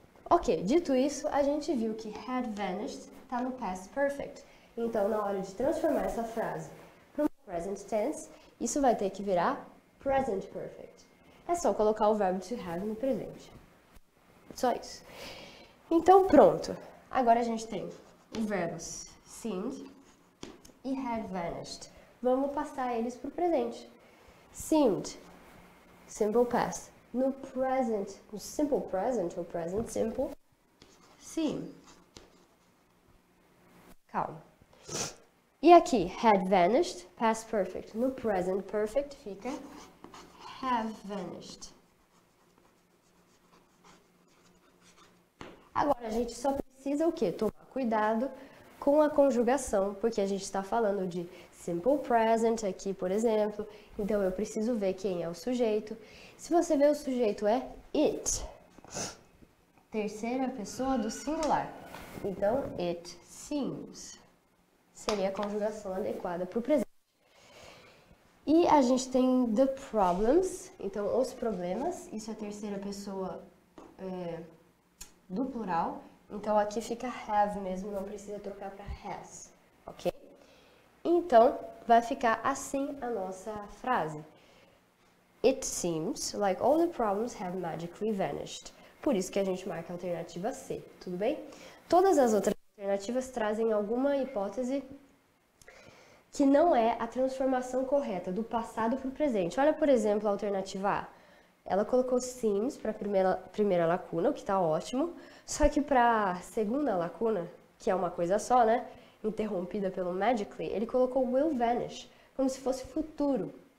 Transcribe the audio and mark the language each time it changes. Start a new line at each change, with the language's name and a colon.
Portuguese: Ok, dito isso, a gente viu que had vanished está no past perfect. Então, na hora de transformar essa frase para um present tense, isso vai ter que virar present perfect. É só colocar o verbo to have no presente. Só isso. Então, pronto. Agora a gente tem os verbos seemed e had vanished. Vamos passar eles para o presente. Seemed, simple past. No present, no simple present ou present simple, seem. Calma. E aqui, had vanished, past perfect. No present perfect fica have vanished. Agora a gente só precisa o quê? Tomar cuidado com a conjugação, porque a gente está falando de simple present aqui, por exemplo, então eu preciso ver quem é o sujeito. Se você ver, o sujeito é it, terceira pessoa do singular, então it seems seria a conjugação adequada para o presente. E a gente tem the problems, então os problemas, isso é a terceira pessoa do plural, então aqui fica have mesmo, não precisa trocar para has, ok? Então vai ficar assim a nossa frase.
English: It seems like all the problems have magically vanished.
Portuguese: Por isso que a gente marca a alternativa C, tudo bem? Todas as outras alternativas trazem alguma hipótese que não é a transformação correta do passado para o presente. Olha, por exemplo, a alternativa A. Ela colocou seems para a primeira lacuna, o que está ótimo, só que para a segunda lacuna, que é uma coisa só, né, interrompida pelo magically, ele colocou will vanish, como se fosse futuro.